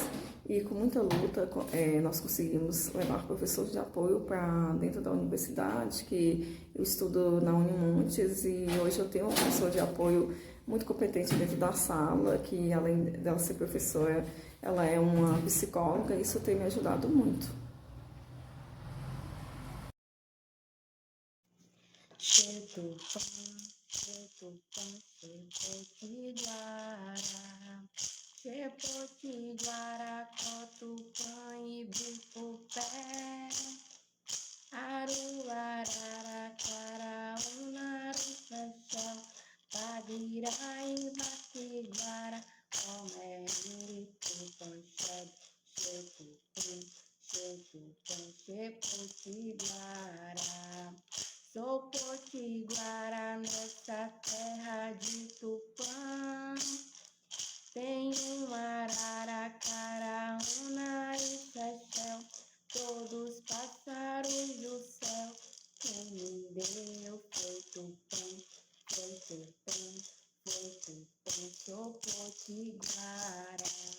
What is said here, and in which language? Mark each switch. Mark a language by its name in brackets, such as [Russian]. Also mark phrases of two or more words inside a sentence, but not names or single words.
[Portuguese] E com muita luta, nós conseguimos levar professores de apoio para dentro da universidade, que eu estudo na Unimontes, e hoje eu tenho uma professora de apoio muito competente dentro da sala, que além dela ser professora, ela é uma psicóloga, e isso tem me ajudado muito. Potiguara, Cotupã e Bicupé, Aruarara, Caraúnaru, Fechó, Paguiraí, Batiguara, Comeri, Tupanchad, Potiguara. Sou potiguara nessa terra de Tupã. Tem um arara, caraúna e chechel, todos pássaros do céu. Quem me deu foi Tupã, sou potiguara.